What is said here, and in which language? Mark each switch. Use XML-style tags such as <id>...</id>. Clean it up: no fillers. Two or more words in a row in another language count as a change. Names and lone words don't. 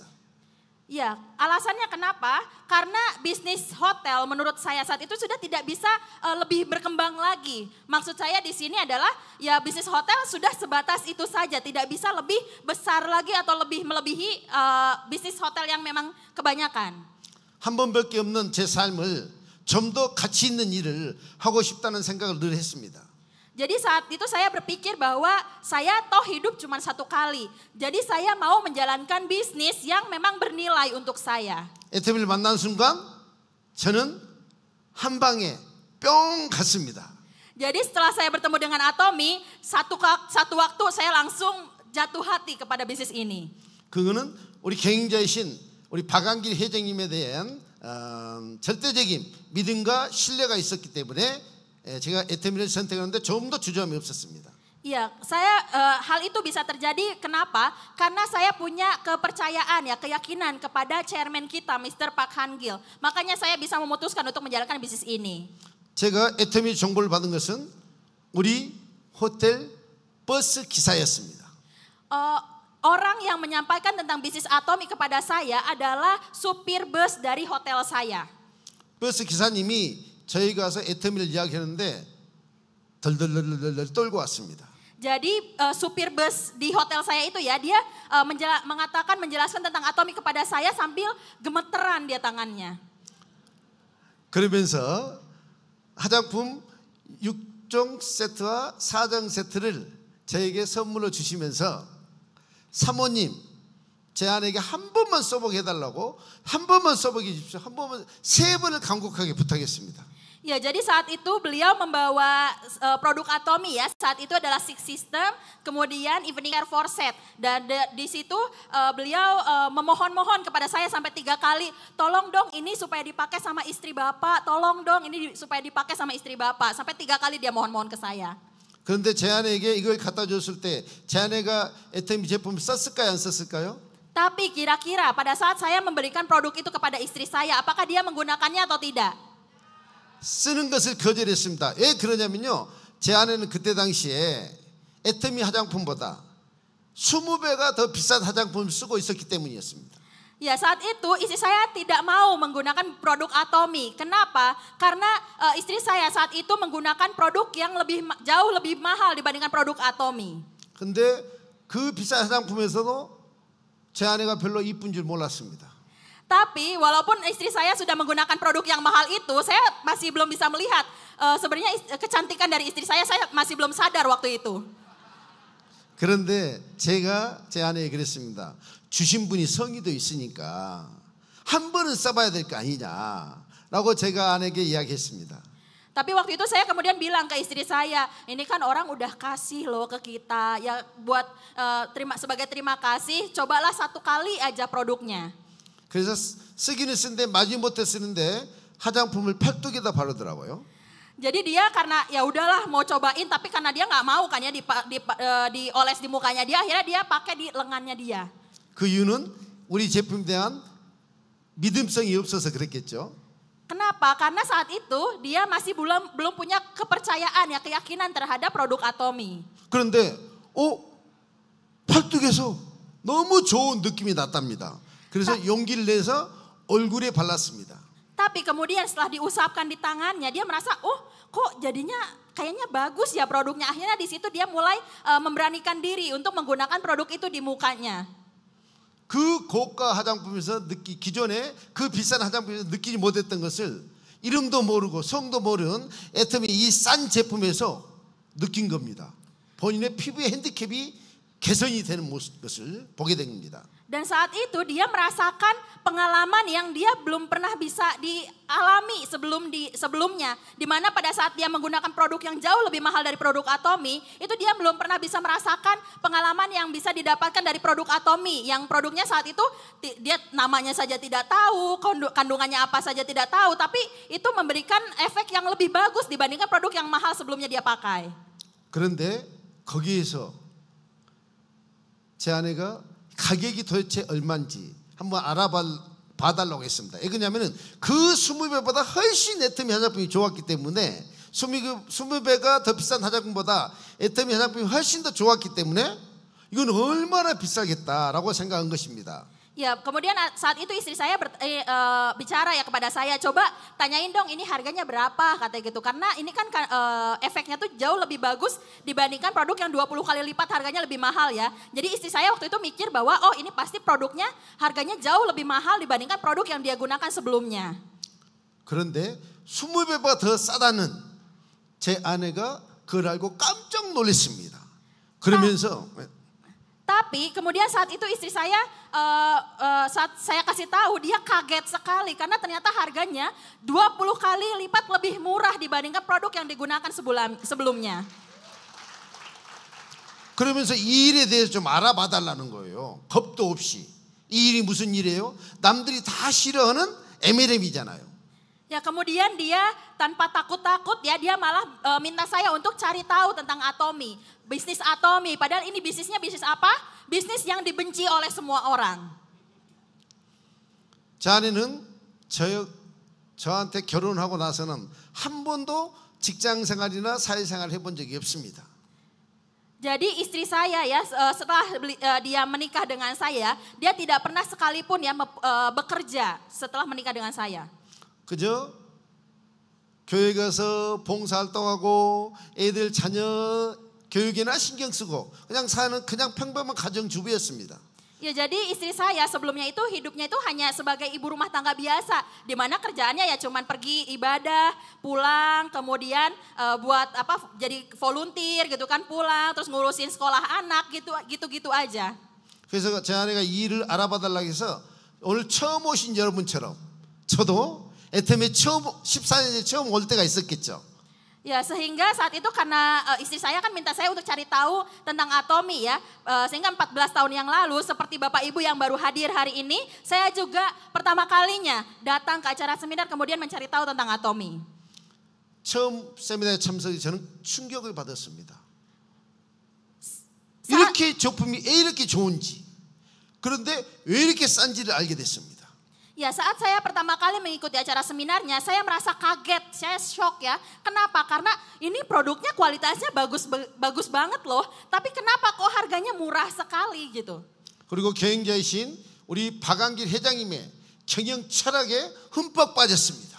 <id>Ya, alasannya kenapa? Karena bisnis hotel menurut saya saat itu sudah tidak bisa lebih berkembang lagi. Maksud saya di sini adalah ya bisnis hotel sudah sebatas itu saja, tidak bisa lebih besar lagi atau lebih melebihi bisnis hotel yang memang kebanyakan.</id> <ko>한 번밖에 없는 제 삶을 좀 더 가치 있는 일을 하고 싶다는 생각을 늘 했습니다.</ko> <id>Jadi saat itu saya berpikir bahwa saya toh hidup cuma satu kali. Jadi saya mau menjalankan bisnis yang memang bernilai untuk saya.</id> <ko>애터미를 만난 순간 저는 한 방에 뿅 갔습니다.</ko> <id>Jadi setelah saya bertemu dengan Atomy, satu waktu saya langsung jatuh hati kepada bisnis ini.</id> <ko>그거는 우리 경영자이신 우리 박한길 회장님에 대한 절대적인 믿음과 신뢰가 있었기 때문에 제가 애터미를 선택하는데 좀 더 주저함이 없었습니다.</ko> <id>Iya, hal itu bisa terjadi kenapa? Karena saya punya kepercayaan ya, keyakinan kepada chairman kita, Mr. Park Han-gil. Makanya saya bisa memutuskan untuk menjalankan bisnis ini.</id> <ko>제가 애터미 정보를 받은 것은 우리 호텔 버스 기사였습니다.</ko> <id>Orang yang menyampaikan tentang bisnis Atomy kepada saya adalah supir bus dari hotel saya.</id> <ko>버스 기사님이 저희가 가서 애터미를 이야기하는데 덜덜덜덜 떨고 왔습니다.</ko> <id>Jadi supir bus di hotel saya itu ya, dia menjelaskan tentang Atomy kepada saya sambil gemeteran dia tangannya.</id> <ko>그러면서 화장품 6종 세트와 4종 세트를 저에게 선물로 주시면서 사모님 제 아내에게 한 번만 써보게 해달라고 한 번만 써보게 해주십시오. 한 번만 3번을 간곡하게 부탁했습니다.</ko> <id>Ya, jadi saat itu beliau membawa produk Atomy ya. Saat itu adalah Six System, kemudian Evening Air Forset. Dan di situ beliau memohon-mohon kepada saya sampai 3 kali. Tolong dong ini supaya dipakai sama istri bapak. Tolong dong ini supaya dipakai sama istri bapak. Sampai 3 kali dia mohon-mohon ke saya.</id> <ko>그런데 제 아내에게 이걸 갖다 줬을 때 제 아내가 애터미 제품을 썼을까요? 안 썼을까요?</ko> <id>Tapi kira-kira pada saat saya memberikan produk itu kepada istri saya, apakah dia menggunakannya atau tidak?</id> <ko>쓰는 것을 거절했습니다. 왜 그러냐면요. 제 아내는 그때 당시에 애터미 화장품보다 20배가 더 비싼 화장품을 쓰고 있었기 때문이었습니다.</ko> <id>Ya, saat itu istri saya tidak mau menggunakan produk Atomy. Kenapa? Karena istri saya saat itu menggunakan produk yang jauh lebih mahal dibandingkan produk Atomy.</id> <ko>근데 그 비싼 화장품에서도 제 아내가 별로 이쁜 줄 몰랐습니다.</ko> <id>Tapi walaupun istri saya sudah menggunakan produk yang mahal itu, saya masih belum bisa melihat sebenarnya kecantikan dari istri saya masih belum sadar waktu itu.</id> <ko>그런데 제가 제 아내에게 그랬습니다. 주신 분이 성의도 있으니까 한 번은 써봐야 될 거 아니냐라고 제가 아내에게 이야기했습니다.</ko> <id>Tapi waktu itu saya kemudian bilang ke istri saya, ini kan orang udah kasih loh ke kita, ya buat sebagai terima kasih, cobalah 1 kali aja produknya.</id> <ko>그래서 쓰기는 쓰는데 마지못해 쓰는데 화장품을 팔뚝에다 바르더라고요.</ko> <id>Jadi dia karena ya udahlah mau cobain, tapi karena dia nggak mau kan ya dioles di mukanya dia, akhirnya dia pakai di lengannya dia.</id> <ko>그 이유는 우리 제품에 대한 믿음성이 없어서 그랬겠죠.</ko> <id>Kenapa? Karena saat itu dia masih belum punya kepercayaan ya, keyakinan terhadap produk Atomy.</id> <ko>그런데 팔뚝에서 너무 좋은 느낌이 났답니다. 그래서 용기를 내서 얼굴에 발랐습니다.</ko> <id>Tapi kemudian setelah diusapkan di tangannya, dia merasa, kok jadinya kayaknya bagus ya produknya. Akhirnya di situ dia mulai memberanikan diri untuk menggunakan produk itu di mukanya.</id> <ko>그 고가 화장품에서 기존에 그 비싼 화장품에서 느끼지 못했던 것을 이름도 모르고 성도 모르는 애터미 이 싼 제품에서 느낀 겁니다. 본인의 피부의 핸디캡이 개선이 되는 것을 보게 된 겁니다.</ko> <id>Dan saat itu dia merasakan pengalaman yang dia belum pernah bisa dialami sebelumnya. Di mana pada saat dia menggunakan produk yang jauh lebih mahal dari produk Atomy, itu dia belum pernah bisa merasakan pengalaman yang bisa didapatkan dari produk Atomy. Yang produknya saat itu dia namanya saja tidak tahu, kandungannya apa saja tidak tahu. Tapi itu memberikan efek yang lebih bagus dibandingkan produk yang mahal sebelumnya dia pakai.</id> <ko>그런데 거기에서 제 아내가 가격이 도대체 얼마인지 한번 알아봐달라고 했습니다. 왜 그러냐면은 그 20배보다 훨씬 애터미 화장품이 좋았기 때문에 20배가 더 비싼 화장품보다 애터미 화장품이 훨씬 더 좋았기 때문에 이건 얼마나 비싸겠다라고 생각한 것입니다.</ko> <id>Ya, kemudian saat itu istri saya bicara ya kepada saya, coba tanyain dong ini harganya berapa katanya gitu. Karena ini kan efeknya tuh jauh lebih bagus dibandingkan produk yang 20 kali lipat harganya lebih mahal ya. Jadi istri saya waktu itu mikir bahwa oh ini pasti produknya harganya jauh lebih mahal dibandingkan produk yang dia gunakan sebelumnya.</id> <ko>그런데 20배보다 더 싸다는 제 아내가 그걸 알고 깜짝 놀랐습니다. 그러면서</ko> <id>Tapi kemudian saat itu istri saya, saat saya kasih tahu dia kaget sekali karena ternyata harganya 20 kali lipat lebih murah dibandingkan produk yang digunakan sebelumnya.</id> <ko>그러면서 이 일에 대해서 좀 알아봐달라는 거예요. 겁도 없이. 이 일이 무슨 일이에요? 남들이 다 싫어하는 MLM이잖아요.</ko> <id>Ya kemudian dia tanpa takut-takut ya dia malah minta saya untuk cari tahu tentang Atomy. Bisnis Atomy, padahal ini bisnisnya bisnis apa? Bisnis yang dibenci oleh semua orang.</id> <ko>제 아내는 저한테 결혼하고 나서는 한 번도 직장 생활이나 사회생활 해본 적이 없습니다.</ko> <id>Jadi istri saya ya setelah dia menikah dengan saya, dia tidak pernah sekalipun ya bekerja setelah menikah dengan saya.</id> <ko>그저 교회 가서 봉사활동하고 애들 자녀 교육에나 신경 쓰고 그냥 사는 그냥 평범한 가정주부였습니다.</ko> <id>Ya jadi istri saya sebelumnya itu hidupnya itu hanya sebagai ibu rumah tangga biasa, di mana kerjaannya ya cuman pergi ibadah, pulang, kemudian buat apa jadi volunteer gitu kan, pulang terus ngurusin sekolah anak gitu aja.</id> <ko>그래서 제 아내가 이 일을 알아봐달라고 해서 오늘 처음 오신 여러분처럼 저도 애터미에 처음 14년에 처음 올 때가 있었겠죠.</ko> <id>Ya sehingga saat itu karena istri saya kan minta saya untuk cari tahu tentang Atomy ya. Sehingga 14 tahun yang lalu seperti Bapak Ibu yang baru hadir hari ini, saya juga pertama kalinya datang ke acara seminar kemudian mencari tahu tentang Atomy.</id> <ko>처음 세미나에 참석해 저는 충격을 받았습니다. 이렇게 제품이 왜 이렇게 좋은지, 그런데 왜 이렇게 싼지를 알게 됐습니다.</ko> <id>Ya saat saya pertama kali mengikuti acara seminarnya, saya merasa kaget, saya shock ya. Kenapa? Karena ini produknya kualitasnya bagus banget loh. Tapi kenapa kok harganya murah sekali gitu.</id> <ko>그리고 경영자이신 우리 박한길 회장님의 경영 철학에 흠뻑 빠졌습니다.</ko>